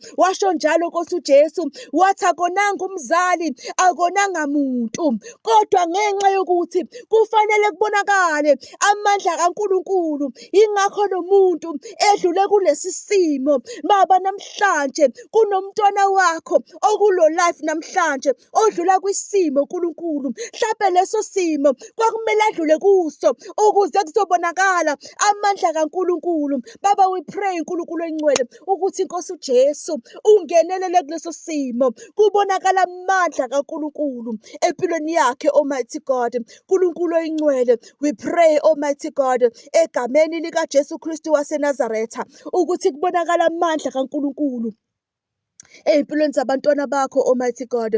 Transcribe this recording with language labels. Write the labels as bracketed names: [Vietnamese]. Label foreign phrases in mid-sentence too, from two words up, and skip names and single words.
[Zulu] Washo njalo Nkosi uJesu wathi akonanga umzali, akonanga muntu, kodwa ngenxa yokuthi kufanele kubonakale amandla kaNkulunkulu, ingakho lo muntu edlule kulesi simo. Baba, namhlanje kunomntwana wakho okulo life namhlanje odlula kwisimo uNkulunkulu, mhlawumbe leso simo kwakumele adlule kuso ukuze kuzobonakala amandla kaNkulunkulu. Baba, [English] we pray [Zulu] uNkulunkulu oyingcwele ukuthi Nkosi uJesu ungenelele kuleso simo, kubonakala amandla kaNkulunkulu empilweni yakhe [English] Almighty God. [Zulu] uNkulunkulu oyingcwele, [English] we pray Almighty God [Zulu] egameni likaJesu Kristu waseNazaretha ukuthi kubonakala amandla kaNkulunkulu ey'mpilweni zabantwana bakho [English] Almighty God.